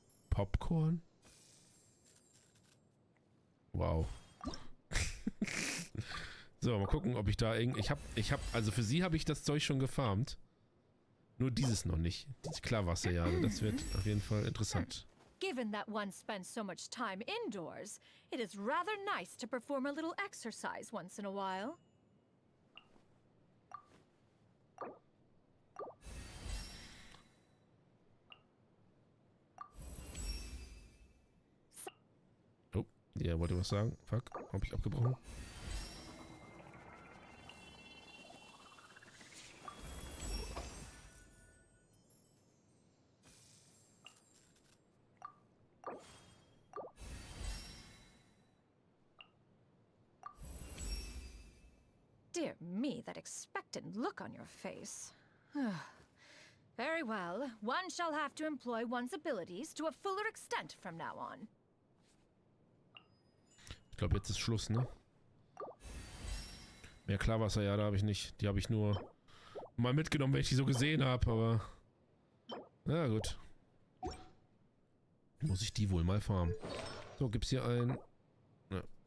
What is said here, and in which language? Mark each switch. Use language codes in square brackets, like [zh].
[en] Popcorn? Wow. [de] So, mal gucken, ob ich da also für sie habe ich das Zeug schon gefarmt. Nur dieses noch nicht. Dieses Klarwasser, ja. Also das wird auf jeden Fall interessant. [en] Given that one spends so much time indoors, it is rather nice to perform a little exercise once in a while. [de] Ja, wollte was sagen? Fuck, hab ich abgebrochen. [en] Dear me, that expectant look on your face. Very well. One shall have to employ one's abilities to a fuller extent from now on. [de] Ich glaube, jetzt ist Schluss, ne? Mehr Klarwasser, ja, da habe ich nicht. Die habe ich nur mal mitgenommen, wenn ich die so gesehen habe, aber... Na gut. Muss ich die wohl mal farmen. So, gibt's hier ein... Ja.